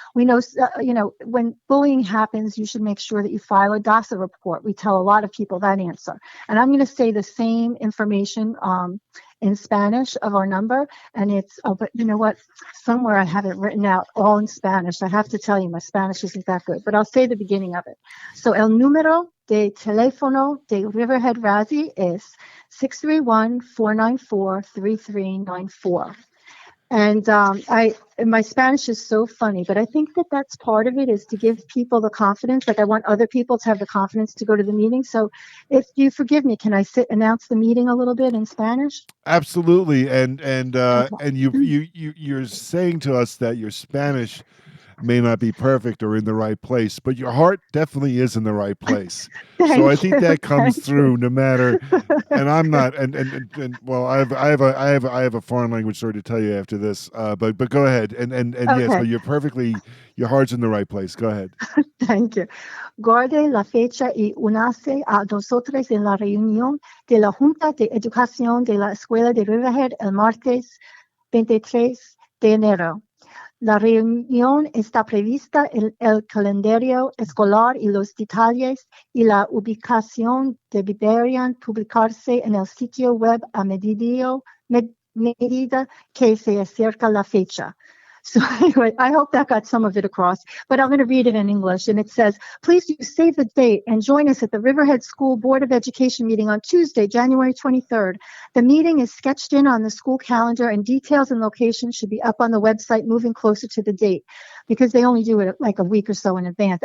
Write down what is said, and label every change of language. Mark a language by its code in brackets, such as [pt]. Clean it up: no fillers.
[en] We know, when bullying happens, you should make sure that you file a DASA report. We tell a lot of people that answer. And I'm going to say the same information in Spanish of our number. And but you know what? Somewhere I have it written out all in Spanish. I have to tell you, my Spanish isn't that good, but I'll say the beginning of it. [es] So el número de teléfono de Riverhead RASi is 631-494-3394. [en] And my Spanish is so funny, but I think that that's part of it is to give people the confidence. Like I want other people to have the confidence to go to the meeting. So if you forgive me, can I announce the meeting a little bit in Spanish? Absolutely, Okay. and you're saying to us that your Spanish may not be perfect or in the right place, but your heart definitely is in the right place. So I Thank think you. that comes Thank you. through no matter. And I'm not. And well, I have a foreign language story to tell you after this. But go ahead. And yes, Okay. but your heart's in the right place. Go ahead. Thank you. [es] Guarde la fecha y únase a nosotros en la reunión de la Junta de Educación de la Escuela de Riverhead el martes 23 de enero. La reunión está prevista en el calendario escolar y los detalles y la ubicación deberían publicarse en el sitio web a medida que se acerca la fecha. [en] So anyway, I hope that got some of it across, but I'm going to read it in English. And it says, please do save the date and join us at the Riverhead School Board of Education meeting on Tuesday, January 23rd. The meeting is sketched in on the school calendar and details and locations should be up on the website moving closer to the date because they only do it like a week or so in advance.